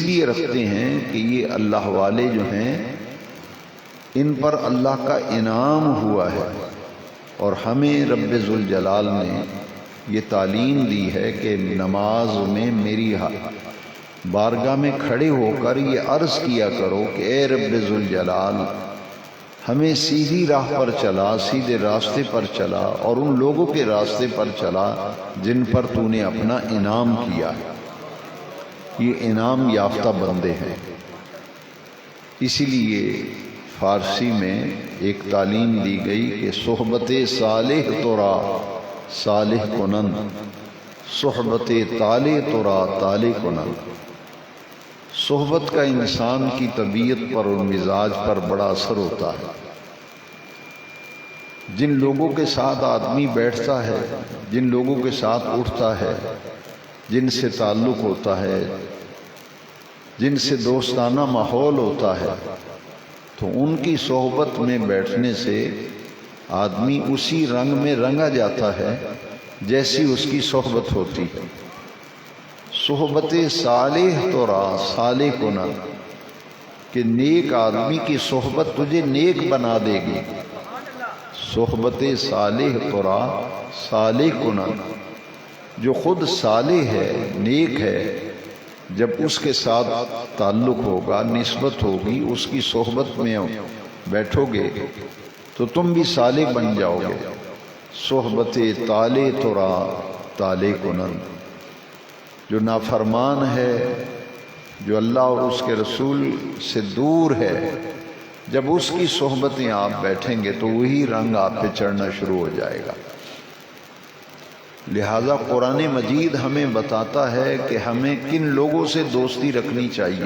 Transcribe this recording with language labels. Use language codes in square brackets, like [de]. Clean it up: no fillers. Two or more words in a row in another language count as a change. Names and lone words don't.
[ur] لیے رکھتے ہیں کہ یہ اللہ والے جو ہیں ان پر اللہ کا انعام ہوا ہے، اور ہمیں رب ذوالجلال نے یہ تعلیم دی ہے کہ نماز میں میری بارگاہ میں کھڑے ہو کر یہ عرض کیا کرو کہ اے رب ذوالجلال ہمیں سیدھی راہ پر چلا، سیدھے راستے پر چلا، اور ان لوگوں کے راستے پر چلا جن پر تو نے اپنا انعام کیا ہے۔ یہ انعام یافتہ بندے ہیں۔ اسی لیے فارسی میں ایک تعلیم دی گئی کہ [fa] صحبت صالح ترا صالح کنن، صحبت طالح ترا طالح کنن۔ [ur] صحبت کا انسان کی طبیعت پر اور مزاج پر بڑا اثر ہوتا ہے۔ جن لوگوں کے ساتھ آدمی بیٹھتا ہے، جن لوگوں کے ساتھ اٹھتا ہے، جن سے تعلق ہوتا ہے، جن سے دوستانہ ماحول ہوتا ہے، تو ان کی صحبت میں بیٹھنے سے آدمی اسی رنگ میں رنگا جاتا ہے جیسی اس کی صحبت ہوتی ہے۔ [fa] صحبت صالح ترا صالح کنن، [ur] کہ نیک آدمی کی صحبت تجھے نیک بنا دے گی۔ [fa] صحبت صالح ترا صالح کنن، [ur] جو خود صالح ہے، نیک ہے، جب اس کے ساتھ تعلق ہوگا، نسبت ہوگی، اس کی صحبت میں بیٹھو گے تو تم بھی صالح بن جاؤ گے۔ [fa] صحبت طالح ترا طالح کنن، [ur] جو نافرمان ہے، جو اللہ اور اس کے رسول سے دور ہے، جب اس کی صحبتیں آپ بیٹھیں گے تو وہی رنگ آپ پہ چڑھنا شروع ہو جائے گا۔ لہذا قرآن مجید ہمیں بتاتا ہے کہ ہمیں کن لوگوں سے دوستی رکھنی چاہیے۔